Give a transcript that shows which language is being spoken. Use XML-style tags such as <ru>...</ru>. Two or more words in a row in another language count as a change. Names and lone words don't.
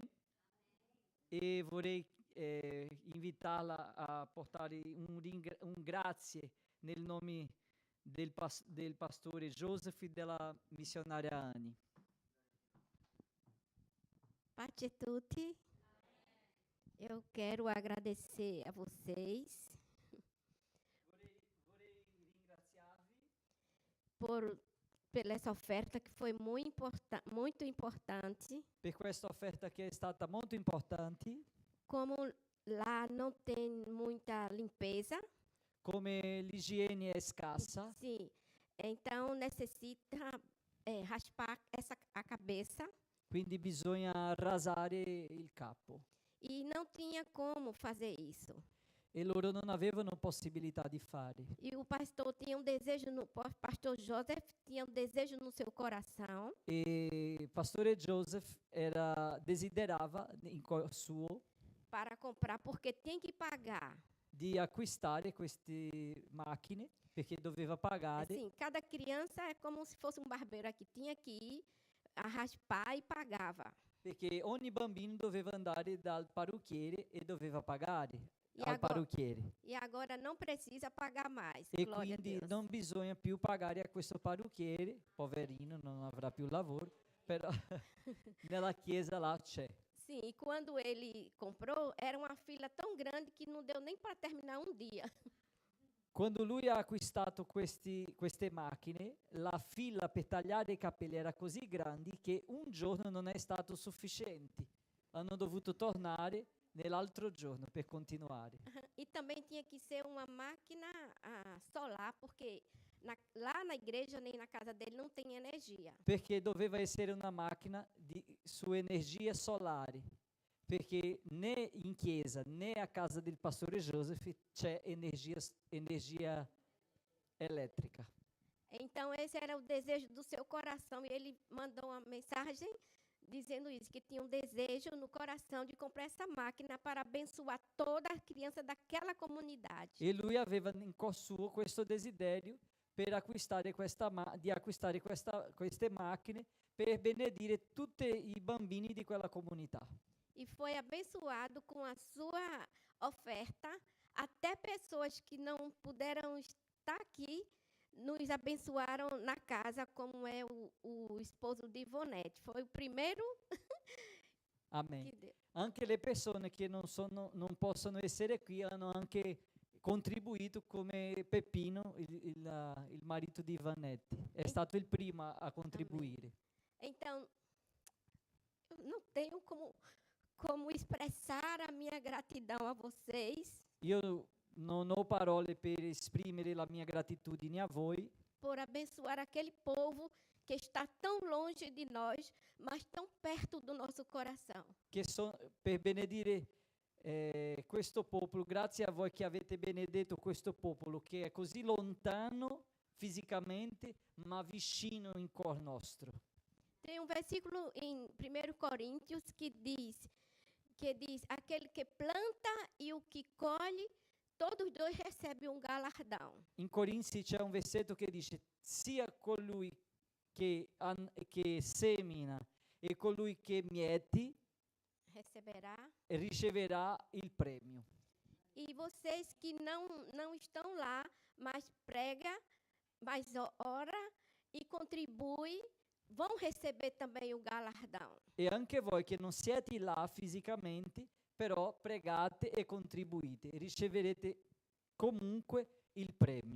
<it>E vorrei invitarla a portare un grazie nel nome del pastore Joseph e della missionaria Annie. Pace a tutti.</it> <pt>Eu quero agradecer a vocês</pt> <it>Vorrei ringraziarvi</it> <pt>per essa oferta que foi muito importante.</pt> <it>per questa offerta che è stata molto importante.</it> <pt>Como lá não tem muita limpeza,</pt> <it>Come l'igiene è scarsa,</it> <pt>sim, então necessita raspar a cabeça</pt> <it>quindi bisogna rasare il capo.</it> <pt>e não tinha como fazer isso.</pt> <it>E loro non avevano possibilità di fare.</it> <pt>E o pastor tinha desejo pastor Joseph tinha desejo no seu coração</pt> <it>E pastore Joseph desiderava in cuor suo</it> <pt>para comprar, porque tem que pagar.</pt> <it>di acquistare queste macchine perché doveva pagare.</it> <pt>Assim, cada criança é como se fosse barbeiro aqui, tinha que ir a raspar e pagava.</pt> <it>Perché ogni bambino doveva andare dal parrucchiere e doveva pagare</it> <pt>E</pt> <it>al</it> <pt>agora,</pt> <it>parrucchiere.</it> <pt>e agora não precisa pagar mais.</pt> <it>E</it> <pt>Glória a</pt> <it>quindi</it> <pt>Deus.</pt> <it>non bisogna più pagare a questo parrucchiere, poverino, non avrà più lavoro, però nella chiesa là c'è.</it> <pt>Sim, e quando ele comprou, era uma fila tão grande que não deu nem para terminar um dia.</pt> <it>Quando lui ha acquistato queste macchine, la fila per tagliare i capelli era così grande che un giorno non è stato sufficiente. Hanno dovuto tornare nell'altro giorno per continuare.</it> <pt>E também tinha que ser uma máquina solar, porque lá na igreja nem na casa dele não tem energia.</pt> <it>Perché doveva essere una macchina su energia solare. Perché né in chiesa né a casa del pastore Joseph c'è energia elétrica.</it> <pt>Então esse era o desejo do seu coração e ele mandou uma mensagem dizendo isso, que tinha um desejo no coração de comprar essa máquina para abençoar toda a criança daquela comunidade.</pt> <it>E lui aveva in cuor suo questo desiderio per acquistare di acquistare queste macchine per benedire tutti i bambini di quella comunità.</it> <pt>E foi abençoado com a sua oferta, até pessoas que não puderam estar aqui, nos abençoaram na casa, como é o esposo de Ivonete. Foi o primeiro Amen. que deu.</pt> <it>Anche le persone che non possono essere qui hanno anche contribuito, come Peppino, il marito di Ivanetti. È stato il primo a contribuire.</it> <pt>Então, eu não tenho como expressar a minha gratidão a vocês</pt> <it>Io non ho parole per esprimere la mia gratitudine a voi</it> <pt>por abençoar aquele povo que está tão longe de nós, mas tão perto do nosso coração.</pt> <it>per benedire questo popolo. Grazie a voi che avete benedetto questo popolo che è così lontano fisicamente, ma vicino in cuor nostro.</it> <pt>Tem um versículo em 1 Coríntios que diz, aquele que planta e o que colhe, todos dois recebem um galardão.</pt> <it>In Corinzi c'è un versetto che dice: sia colui che semina e colui che mieti riceverà il premio.</it> <pt>E vocês que não estão lá, mas prega, mas ora e contribui, vão receber também o galardão.</pt> <it>E anche voi che non siete là fisicamente, però pregate e contribuite, riceverete comunque il premio.</it>